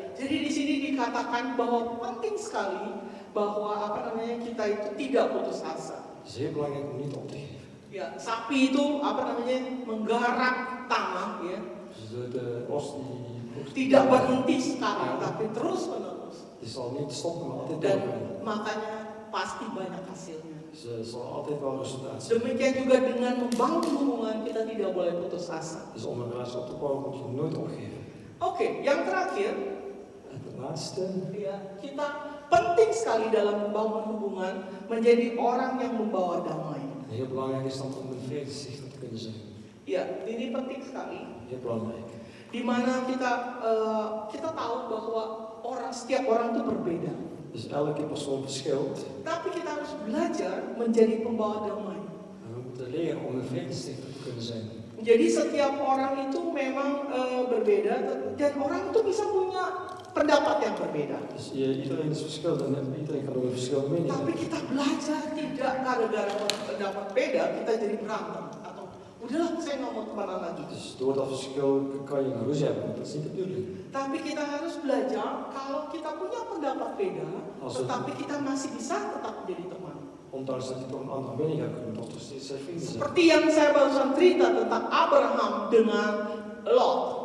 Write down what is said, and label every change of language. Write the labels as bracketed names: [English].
[Indonesian] Jadi di sini dikatakan bahwa penting sekali bahwa kita itu tidak putus asa. [Dutch] Het is heel belangrijk om niet op te geven. [Indonesian] Ya, sapi itu menggarap tanah, ya. [Dutch] Dus de os die [Indonesian] Tidak berhenti sekali, tapi terus menerus. [Dutch] die zal niet stoppen, maar altijd [Indonesian] Dan [Dutch] doorgaan. [Indonesian] makanya pasti banyak hasilnya. [Dutch] Ze zal altijd wel resultaat zien. [Indonesian] Demikian juga dengan membangun hubungan, kita tidak boleh putus asa. [Dutch] Dus om een relatie op te bouwen moet je nooit opgeven. [Indonesian] Oke, yang terakhir, [Dutch] En de laatste, [Indonesian] ya, kita penting sekali dalam membangun hubungan menjadi orang yang membawa damai. [Dutch] en heel belangrijk is dan om een vredestichter te kunnen zijn. [Indonesian] Ya, ini penting sekali. [Dutch] Heel belangrijk. [Indonesian] Di mana kita tahu bahwa setiap orang itu berbeda. [Dutch] Dus elke persoon verschilt. [Indonesian] Tapi kita harus belajar menjadi pembawa damai. [Dutch] En we moeten leren om een vredestichter te kunnen zijn. [Indonesian] Jadi setiap orang itu memang berbeda dan orang itu bisa punya pendapat yang berbeda. [Dutch] Dus iedereen is verschillend en iedereen kan ook een verschillende mening [Indonesian] Tapi [Dutch] hebben. [Indonesian] kita belajar tidak gara-gara pendapat beda kita jadi berantem atau udahlah saya nggak mau kemana lagi. [Dutch] Dus door dat verschil kan je een ruzie hebben, maar dat is niet de bedoeling. [Indonesian] Tapi kita harus belajar kalau kita punya pendapat beda, tetapi kita masih bisa tetap menjadi teman. [Dutch] Ondanks dat je toch een andere mening hebt, kunnen we toch steeds zijn vrienden zijn. [Indonesian] Seperti yang saya barusan cerita tentang Abraham dengan Lot.